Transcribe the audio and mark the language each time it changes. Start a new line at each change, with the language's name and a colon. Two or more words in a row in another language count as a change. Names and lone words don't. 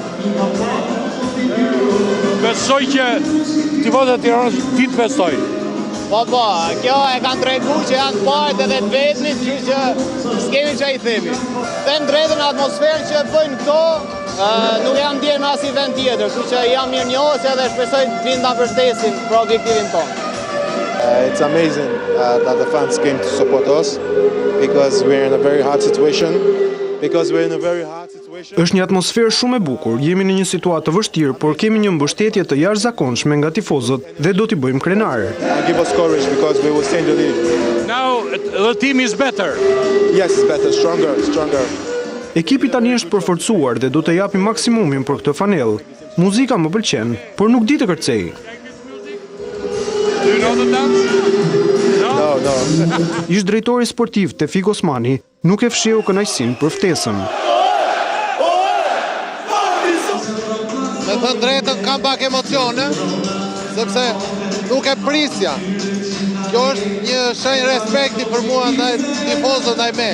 Albanian: Besoj që tifozat e Tiranës ditë besoj. Po, kjo e kanë treguar që janë partë edhe të vetmit, kështu që s'kemi çfarë i themi. Them drejtën, atmosferën që bëjnë këto, nuk jam ndjer në asnjë vend tjetër, kështu që jam mirënjohës edhe shpresoj të vinë ta mbështesin për objektivin tonë.
English: It's amazing that the fans came to support us because we're in a very hard situation.
Albanian: Është një atmosferë shumë e bukur, jemi në një situatë të vështirë, por kemi një mbështetje të jashtëzakonshme nga tifozët dhe do t'i bëjmë krenar.
English: Give us courage because we will stay in the league. Now the team is better. Yes, it's better, stronger.
Albanian: Ekipi tani është përforcuar dhe do të japi maksimumin për këtë fanellë. Muzika më pëlqen, por nuk di të kërcej.
English: Do you know the dance? No.
Albanian: Ish drejtori sportiv Tefik Osmani nuk e fshiu kënaqësinë për ftesën. Me thënë drejtën kam pak emocione, sepse nuk e prisja. Kjo është një shenjë respekti për mua ndaj tifozët ndaj me.